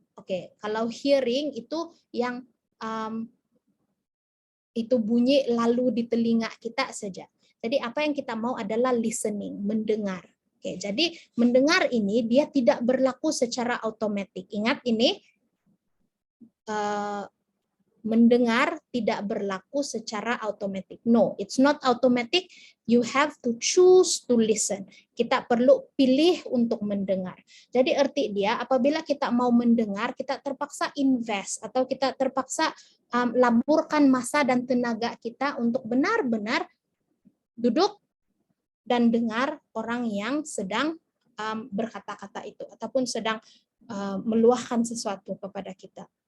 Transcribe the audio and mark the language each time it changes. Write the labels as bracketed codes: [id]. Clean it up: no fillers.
[ms] Oke, kalau hearing itu yang itu bunyi lalu di telinga kita saja. Jadi apa yang kita mau adalah listening, mendengar. Oke, jadi mendengar ini dia tidak berlaku secara otomatis. Ingat ini, mendengar tidak berlaku secara otomatis. [en] No, it's not automatic. You have to choose to listen. [ms] Kita perlu pilih untuk mendengar. Jadi arti dia, apabila kita mau mendengar, kita terpaksa invest atau kita terpaksa laburkan masa dan tenaga kita untuk benar-benar duduk dan dengar orang yang sedang berkata-kata itu ataupun sedang meluahkan sesuatu kepada kita.